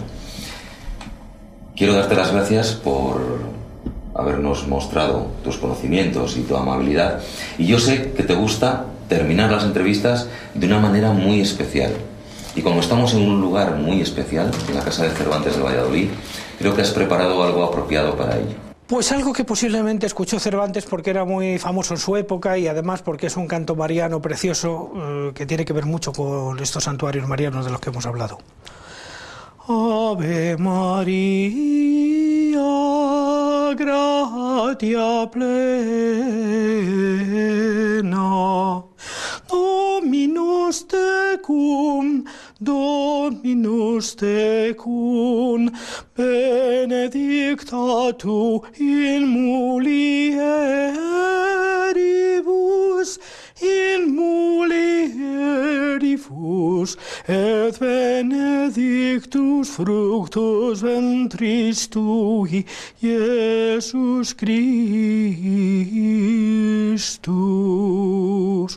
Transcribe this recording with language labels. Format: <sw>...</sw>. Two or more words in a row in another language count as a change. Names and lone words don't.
<es>Quiero darte las gracias por habernos mostrado tus conocimientos y tu amabilidad, y yo sé que te gusta terminar las entrevistas de una manera muy especial, y como estamos en un lugar muy especial, en la Casa de Cervantes de Valladolid, creo que has preparado algo apropiado para ello. Pues algo que posiblemente escuchó Cervantes porque era muy famoso en su época, y además porque es un canto mariano precioso que tiene que ver mucho con estos santuarios marianos de los que hemos hablado.</es> <la>Ave María, gratia plena, Dominus tecum, benedicta tu in mulieribus, et benedictus fructus ventris tui, Iesus Christus.</la>